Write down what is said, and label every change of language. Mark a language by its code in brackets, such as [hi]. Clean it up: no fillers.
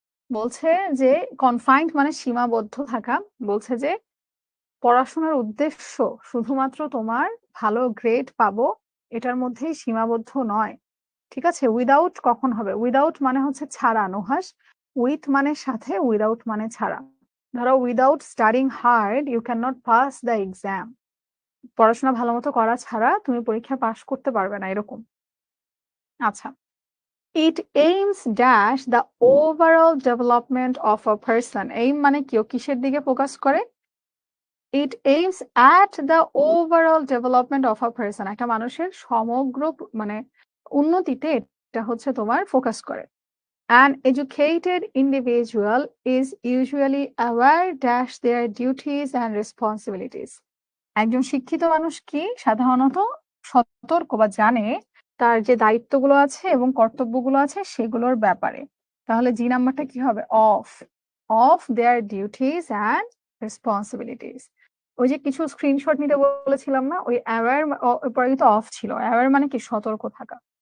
[bn] বলছে যে কনফাইন্ড মানে সীমাবদ্ধ থাকা। বলছে যে পড়াশোনার উদ্দেশ্য শুধুমাত্র তোমার ভালো গ্রেড পাবো এটার মধ্যেই সীমাবদ্ধ নয়। ঠিক আছে? উইদাউট কখন হবে? উইদাউট মানে হচ্ছে ছাড়া নুহাস। উইথ মানে সাথে, উইদাউট মানে ছাড়া। ধরো [en] Without studying hard you can not pass the exam. [bn] পড়াশোনা ভালো মতো করা ছাড়া তুমি পরীক্ষায় পাস করতে পারবে না এরকম। আচ্ছা। [en] It aims dash the overall development of a person. [bn] aim মানে কি? ও কিসের দিকে ফোকাস করে? [en] It aims at the overall development of a person. [bn] একটা মানুষের সমগ্র মানে উন্নতিতে এটা হচ্ছে তোমার ফোকাস করে। [en] An educated individual is usually aware dash their duties and responsibilities. [bn] একজন শিক্ষিত মানুষ কি সাধারণত সতর্ক বা জানে তার যে দায়িত্বগুলো আছে এবং কর্তব্যগুলো আছে সেগুলোর ব্যাপারে। তাহলে জি নাম্বারটা কি হবে? [en] Of their duties and responsibilities. [bn] ওই যে কিছু স্ক্রিনশট নিতে বলেছিলাম না, ওই অ্যাওয়ার পরে কিন্তু অফ ছিল। অ্যাওয়ার মানে কি? সতর্ক থাকা।